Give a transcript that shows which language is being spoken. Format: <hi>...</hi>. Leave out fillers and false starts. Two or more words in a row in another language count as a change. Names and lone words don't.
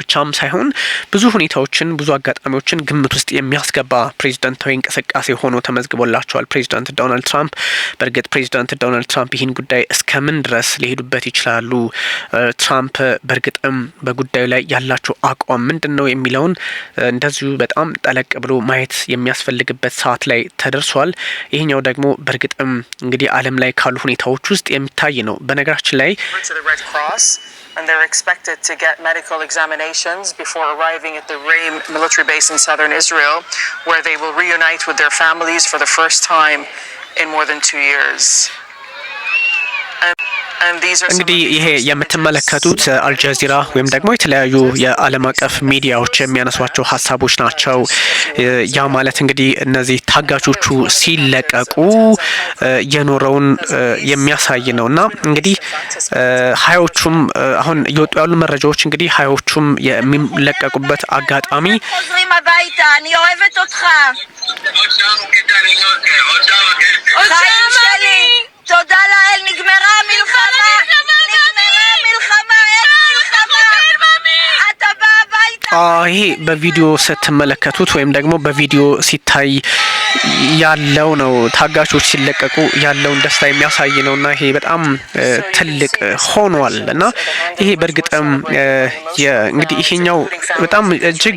<am>ብቻም ሳይሆን ብዙ ሁኔታዎችን ብዙ አጋጣሚዎችን ግምት ውስጥ የሚያስገባ ፕሬዚዳንታዊ እንቅስቃሴ ሆኖ ተመዝግቦላቸዋል ፕሬዚዳንት ዶናልድ ትራምፕ። በእርግጥ ፕሬዚዳንት ዶናልድ ትራምፕ ይህን ጉዳይ እስከምን ድረስ ሊሄዱበት ይችላሉ፣ ትራምፕ በእርግጥም በጉዳዩ ላይ ያላቸው አቋም ምንድን ነው የሚለውን እንደዚሁ በጣም ጠለቅ ብሎ ማየት የሚያስፈልግበት ሰዓት ላይ ተደርሷል። ይህኛው ደግሞ በእርግጥም እንግዲህ ዓለም ላይ ካሉ ሁኔታዎች ውስጥ የሚታይ ነው። በነገራችን ላይ</am> <en>and they're expected to get medical examinations before arriving at the Reim military base in southern Israel, where they will reunite with their families for the first time in more than 2 years.</en> <am>እንግዲህ ይሄ የምትመለከቱት አልጀዚራ ወይም ደግሞ የተለያዩ የዓለም አቀፍ ሚዲያዎች የሚያነሷቸው ሀሳቦች ናቸው። ያ ማለት እንግዲህ እነዚህ ታጋቾቹ ሲለቀቁ የኖረውን የሚያሳይ ነውና እንግዲህ ሀያዎቹም አሁን እየወጡ ያሉ መረጃዎች እንግዲህ ሀያዎቹም የሚለቀቁበት አጋጣሚ</am> <he>תודה לאל, נגמרה המלחמה, אתה בא הביתה.</he> <am>ይሄ በቪዲዮ ስትመለከቱት ወይም ደግሞ በቪዲዮ ሲታይ ያለው ነው ታጋቾች ሲለቀቁ ያለውን ደስታ የሚያሳይ ነውና ይሄ በጣም ትልቅ ሆኗል እና ይሄ በእርግጥም እንግዲህ ይሄኛው በጣም እጅግ</am>